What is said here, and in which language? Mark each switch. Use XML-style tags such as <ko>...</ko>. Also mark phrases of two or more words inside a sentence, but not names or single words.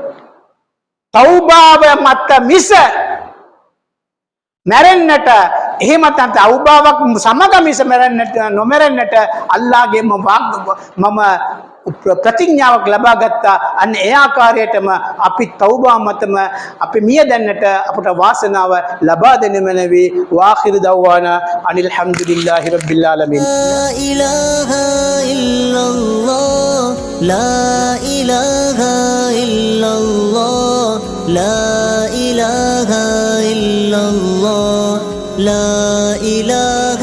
<si>තෞබාව මත මිස මැරෙන්නට එහෙම නැත්නම් තෞබාවක් සමග මිස මැරෙන්නට නොමැරෙන්නට අල්ලාහ්ගේ මම ප්‍රතිඥාවක් ලබා ගත්තා අන්න ඒ ආකාරයටම අපි තෞබා මතම අපි මිය දැන්නට අපට වාසනාව ලබා දෙනු මැනවි</si> <ar>وآخر دعوانا أن الحمد لله رب العالمين لا إله إلا الله لا إله إلا الله لا إله</ar>